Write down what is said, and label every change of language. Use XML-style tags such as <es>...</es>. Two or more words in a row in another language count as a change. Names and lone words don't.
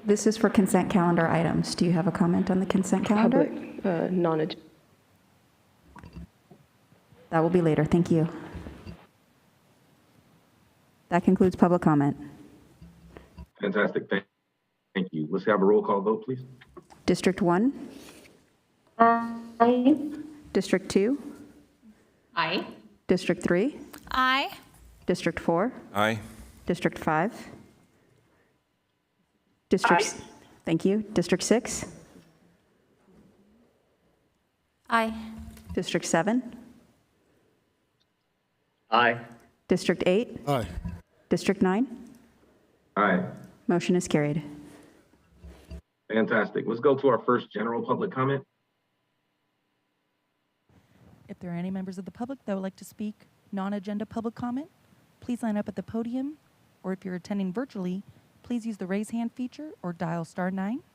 <en>This is for consent calendar items. Do you have a comment on the consent calendar? Public, non-agenda. That will be later. Thank you. That concludes public comment. Fantastic. Thank you. Let's have a roll call vote, please. District 1? Aye. District 2? Aye. District 3? Aye. District 4? Aye. District 5? District, thank you. District 6? Aye. District 7? Aye. District 8? Aye. District 9? Aye. Motion is carried. Fantastic. Let's go to our first general public comment. If there are any members of the public that would like to speak non-agenda public comment, please line up at the podium, or if you're attending virtually, please use the raise hand feature or dial *9.</en>